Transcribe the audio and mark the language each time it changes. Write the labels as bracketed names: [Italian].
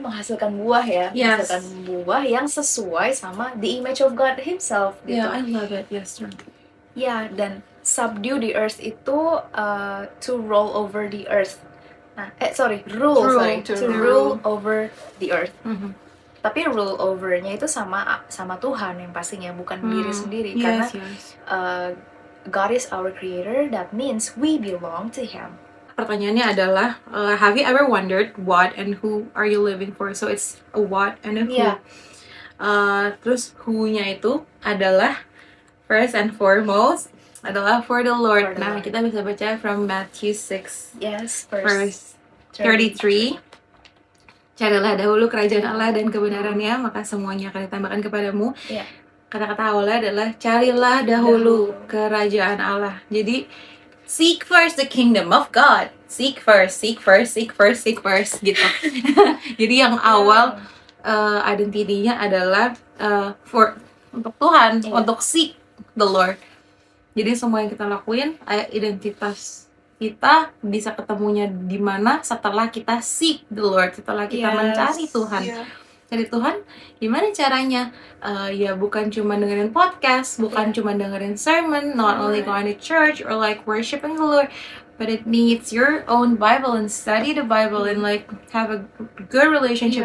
[Indonesian] Menghasilkan buah ya, [English] Yes. [Indonesian] menghasilkan buah yang sesuai sama [English] the image of God Himself [Indonesian] gitu. [English] Yeah, I love it. Yes, sir. [Indonesian] Ya, dan [English] subdue the earth itu to roll over the earth. Nah, to rule over the earth. [Indonesian] Tapi rule overnya itu sama Tuhan yang pastinya, bukan diri sendiri, karena [English] Yes. God is our creator. That means we belong to Him. [Indonesian] Pertanyaannya adalah, [English] have you ever wondered what and who are you living for? So it's a what and a who. Yeah. [Indonesian] Terus who-nya itu adalah [English] first and foremost adalah for the Lord. For the Nah, Lord. [Indonesian] kita bisa baca from Matthew 6 [English] Yes, verse 33. [Indonesian] Carilah dahulu kerajaan Allah dan kebenarannya, maka semuanya akan ditambahkan kepadamu. Iya. Kata-kata awalnya adalah carilah dahulu kerajaan Allah. [English] Jadi seek first the kingdom of God. Seek first gitu. [Indonesian] Jadi yang awal identitinya adalah untuk Tuhan, Iya. [English] untuk seek the Lord. [Indonesian] Jadi semua yang kita lakuin, identitas kita bisa ketemunya di mana setelah kita [English] seek the Lord, [Indonesian] setelah kita [English] Yes. [Indonesian] mencari Tuhan. [English] Yeah. [Indonesian] Cari Tuhan, gimana caranya? Ya bukan cuma dengerin podcast, bukan cuma dengerin sermon, [English] not only going to church or like worshiping the Lord, but it needs your own Bible and study the Bible and like have a good relationship